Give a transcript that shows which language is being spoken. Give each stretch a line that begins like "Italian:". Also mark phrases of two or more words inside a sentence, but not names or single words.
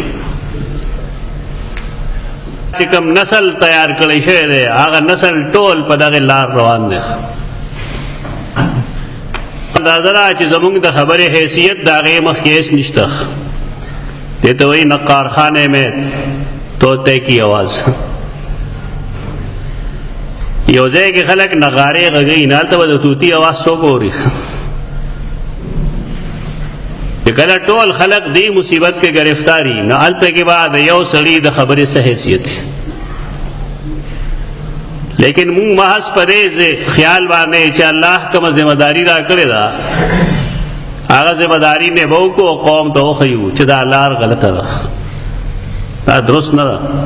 Pashto: چې کوم نسل تیار کړی شوی دی هغه نسل ټول په دغې لار روان دی. اندازه ده چې زمونږ د خبرې حیثیت د هغې مخکې هېڅ نشته. دې ته وایي
Urdu: نقار خانه میں طوطے کی آواز.
Pashto: یو ځای کې خلک نغارې غږوي، نه هلته به د طوطي اواز څوک اوري. چې کله ټول خلق دې مصیبت کې گرفتاری، نه هلته کې به د یو سړي د خبرې څه حیثیت. لیکن مونږ محض په دې خیال باندې چې الله کومه ذمہ داري را کړې ده هغه ذمہ داري نبو کو قوم ته وښیو چې دا لار غلطه ده، دا درست نه ده.